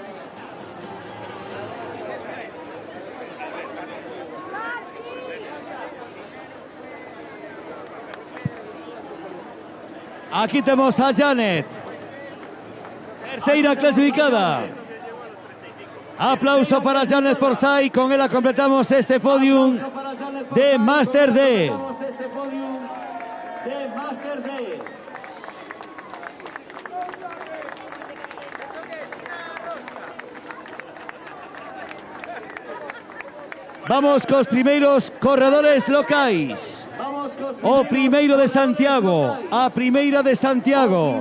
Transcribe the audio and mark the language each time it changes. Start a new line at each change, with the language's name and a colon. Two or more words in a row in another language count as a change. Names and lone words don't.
Spanish: Aquí tenemos a Janet, tercera clasificada. Aplauso para Janet Forsyth, con ella completamos este podium de Master D. Este podium de Master D.
Galician: Vamos cos primeiros corredores locais. O primeiro de Santiago, a primeira de Santiago.